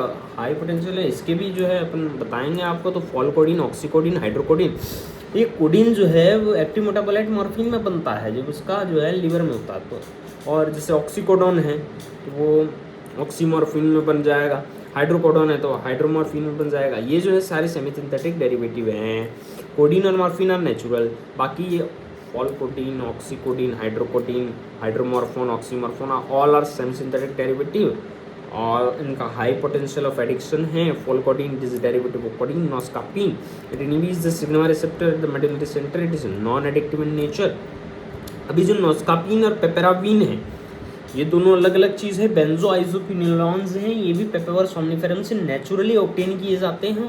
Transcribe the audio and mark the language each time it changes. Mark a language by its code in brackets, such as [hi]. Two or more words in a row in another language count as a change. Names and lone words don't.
[en] high potential [hi] है, इसके भी जो है अपन बताएंगे आपको। तो फॉलकोडिन, ऑक्सीकोडिन, हाइड्रोकोडिन, ये कोडिन जो है वो [en] active metabolite [hi] मॉर्फिन में बनता है, जब उसका जो है लिवर में होता है तो। और जैसे ऑक्सीकोडोन है तो वो ऑक्सीमॉर्फिन में बन जाएगा, हाइड्रोकोडोन है तो हाइड्रोमॉर्फिन में बन जाएगा। ये जो है सारे [en] semi synthetic derivative [hi] हैं। कोडिन और मॉर्फिन [en] are natural, [hi] बाकी ये फॉलकोडिन, ऑक्सीकोडिन, हाइड्रोकोडिन, हाइड्रोमॉर्फोन, ऑक्सीमॉर्फोन [en] all are semi synthetic derivative, [hi] और इनका [en] high potential of addiction [hi] है। [en] Pholcodine it is derivative of codeine, noscapine it inhibits the signal receptor at the medullary centre, it is non addictive in nature. [hi] अभी जो नॉस्कापिन और पेपेराविन है ये दोनों अलग अलग चीज़ है, बेंजोआइसोक्विनोलॉन्स हैं, ये भी पेपेवर सोमनिफेरम से [en] naturally obtain [hi] किए जाते हैं।